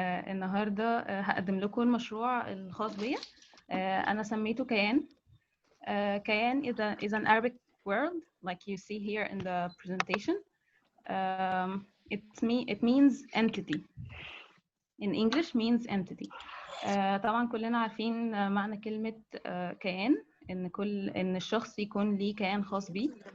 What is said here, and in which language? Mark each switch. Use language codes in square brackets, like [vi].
[ar] النهارده هقدم لكم المشروع الخاص بيا. أنا سميته كيان. [en] Kayan is an Arabic word, like you see here in the presentation. It means entity. In English means entity. [ar] طبعا كلنا عارفين معنى كلمة كيان، إن الشخص يكون ليه كيان خاص بيه.